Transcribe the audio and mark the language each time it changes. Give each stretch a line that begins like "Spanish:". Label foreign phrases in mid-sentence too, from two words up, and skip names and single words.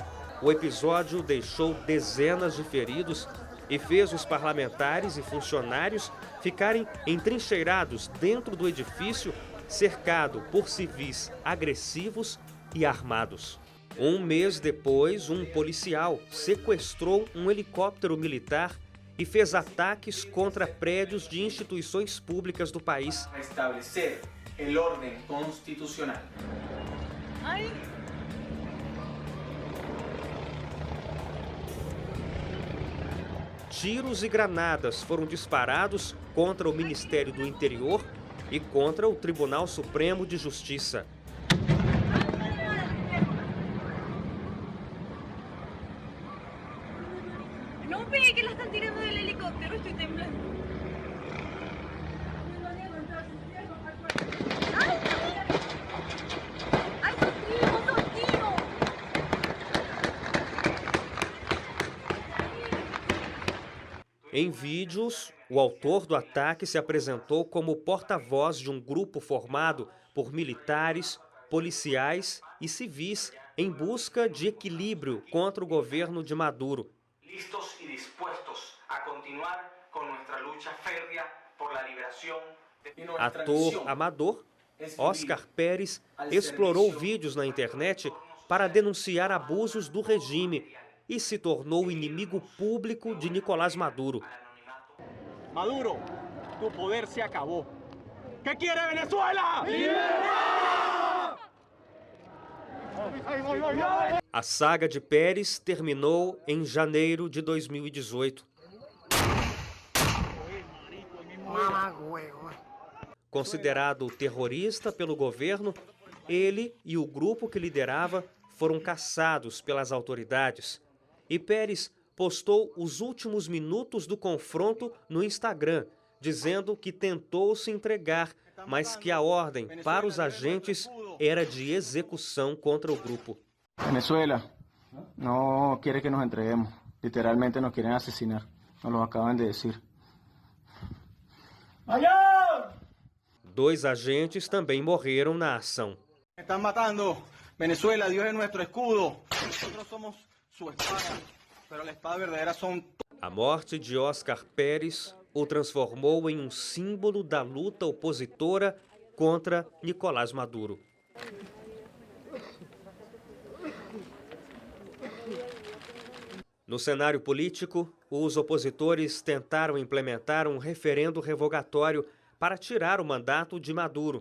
Portuguese: O episódio deixou dezenas de feridos e fez os parlamentares e funcionários ficarem entrincheirados dentro do edifício, cercado por civis agressivos e armados. Um mês depois, um policial sequestrou um helicóptero militar e fez ataques contra prédios de instituições públicas do país.
Spanish: A estabelecer el orden constitucional.
Portuguese: Tiros e granadas foram disparados contra o Ministério do Interior e contra o Tribunal Supremo de Justiça.
Spanish: No ve que la están tirando del helicóptero, estoy temblando. ¡Ay! ¡Ay, dos tiros!
Portuguese: Em vídeos, o autor do ataque se apresentou como porta-voz de um grupo formado por militares, policiais e civis em busca de equilíbrio contra o governo de Maduro.
Spanish: Listos y dispuestos a continuar con nuestra lucha férrea por la liberación de nuestra
Portuguese: Ator
Spanish: misión.
Portuguese: amador, Oscar Pérez explorou vídeos na internet para denunciar abusos do regime e se tornou inimigo público de Nicolás Maduro.
Spanish: Maduro, tu poder se acabó. ¿Qué quiere Venezuela?
Portuguese: A saga de Pérez terminou em janeiro de 2018. Considerado terrorista pelo governo, ele e o grupo que liderava foram caçados pelas autoridades. E Pérez postou os últimos minutos do confronto no Instagram, dizendo que tentou se entregar, mas que a ordem para os agentes era de execução contra o grupo.
Spanish: Venezuela no quiere que nos entreguemos. Literalmente nos quieren asesinar. Nos lo acaban de decir. ¡Allá!
Portuguese: 2 agentes também morreram na ação.
Spanish: Están matando. Venezuela, Dios es nuestro escudo. Nosotros somos su espada, pero la espada verdadera son...
Portuguese: A morte de Oscar Pérez o transformou em um símbolo da luta opositora contra Nicolás Maduro. No cenário político, os opositores tentaram implementar um referendo revogatório para tirar o mandato de Maduro.